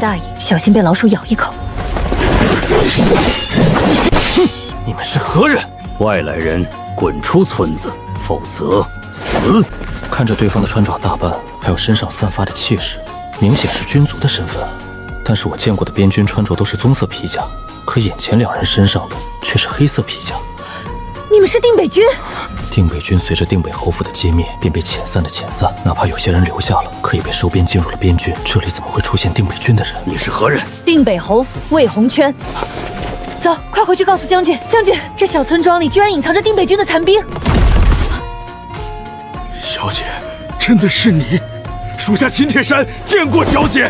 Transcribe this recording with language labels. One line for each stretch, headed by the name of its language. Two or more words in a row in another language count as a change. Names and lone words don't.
Chinese: 別大意，小心被老鼠咬一口。你們是何人？外來人，滾出村子，否則死！看着對方的穿爪大半，還有身上散發的氣勢，明顯是軍族的身份。但是我見過的邊軍穿着都是棕色皮甲，可眼前兩人身上的卻是黑色皮甲。你們是定北軍？定北軍隨着定北侯府的殲滅，便被遣散的遣散，哪怕有些人留下了，可以被收編進入了邊軍。這裡怎麼會出現定北軍的人？你是何人？定北侯府魏紅圈。走，快回去告訴將軍，將軍，這小村莊裡居然隱藏着定北軍的殘兵。小姐，真的是你？屬下秦鐵山見過小姐。